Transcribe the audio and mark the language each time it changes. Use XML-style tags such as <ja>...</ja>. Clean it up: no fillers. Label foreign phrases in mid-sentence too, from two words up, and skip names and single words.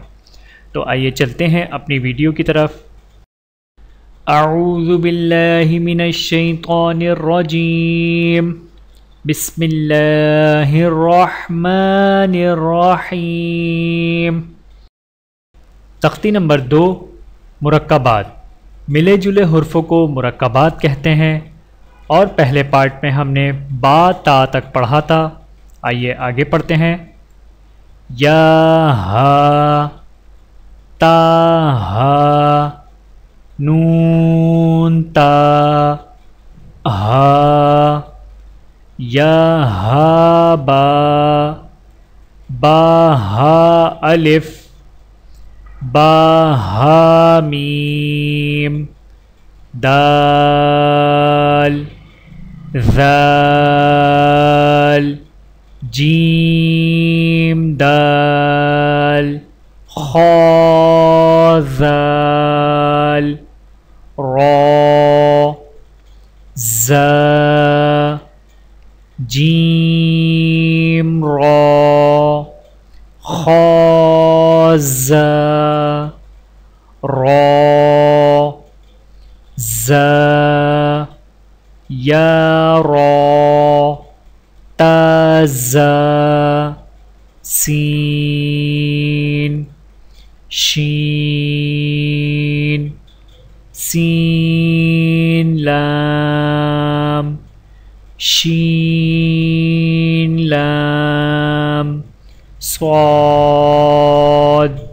<ur>تو آئیے چلتے ہیں اپنی ویڈیو کی طرف۔</ur> <ar>اعوذ باللہ من الشیطان الرجیم، بسم اللہ الرحمن الرحیم۔</ar> <ur>تختی نمبر 2، مرکبات۔ ملے جلے حرفوں کو مرکبات کہتے ہیں، اور پہلے پارٹ میں ہم نے با تا تک پڑھا تھا۔ آئیے آگے پڑھتے ہیں۔ یا ہا،</ur> <ar>تا ہا، نون تا، ہا، یا ہا با، با ہا الف، با ہا میم، دال، ذال، جیم دال، خا ذال، را، زا، جیم را، خا زا، را، زا، یا را، تا زا، سین، شین، سین لام، شین لام، صاد،</ar>